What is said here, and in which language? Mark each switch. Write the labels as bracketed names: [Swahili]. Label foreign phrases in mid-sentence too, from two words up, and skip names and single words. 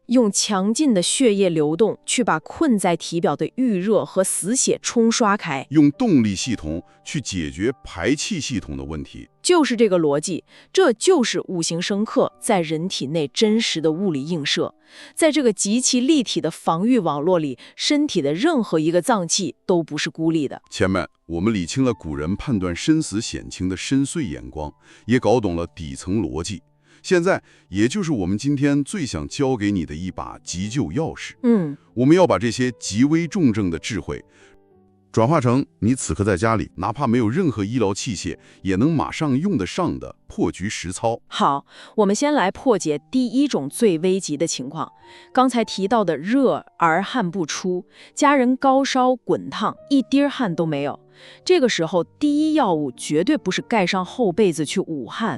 [Chinese] 用強勁的血液流動去把困在體表的鬱熱和死血沖刷開，用動力系統去解決排氣系統的問題。就是這個邏輯，這就是五行生剋在人體內真實的物理映射。在這個極其立體的防禦網絡裡，身體的任何一個臟器都不是孤立的。前面我們理清了古人判斷生死險情的深邃眼光，也搞懂了底層邏輯。現在，也就是我們今天最想教給你的一把急救鑰匙。我們要把這些極危重症的智慧， 轉化成你此刻在家裡，哪怕沒有任何醫療器械，也能馬上用得上的破局實操。好，我們先來破解第一種最危急的情況。剛才提到的熱而汗不出，家人高燒滾燙，一滴汗都沒有。這個時候，第一要務絕對不是蓋上厚被子去捂汗。